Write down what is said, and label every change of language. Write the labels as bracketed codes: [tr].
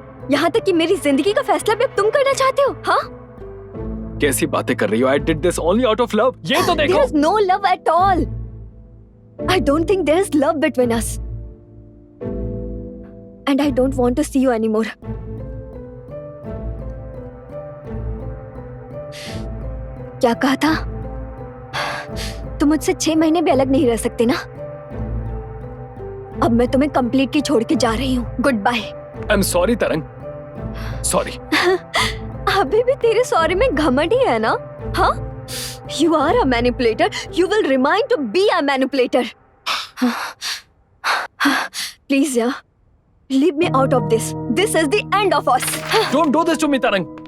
[hi] यहाँ तक कि मेरी जिंदगी का फैसला भी अब तुम करना चाहते हो, हाँ? कैसी बातें कर रही हो? [en] I did this only out of love. [hi] ये तो देखो। [en] There is no love at all. I don't think there is love between us. And I don't want to see you anymore. [hi] क्या कहा था? तुम मुझसे 6 महीने भी अलग नहीं रह सकते ना? अब मैं तुम्हें कंप्लीटली छोड़ के जा रही हूँ। [en] Goodbye. I'm sorry Tarang, sorry. [hi] अभी भी तेरे सॉरी में घमंड ही है ना? [en] हाँ? You are a manipulator. You will remain to be a manipulator. Please, yeah. Leave me out of this. This is the end of us. Don't do this to me Tarang.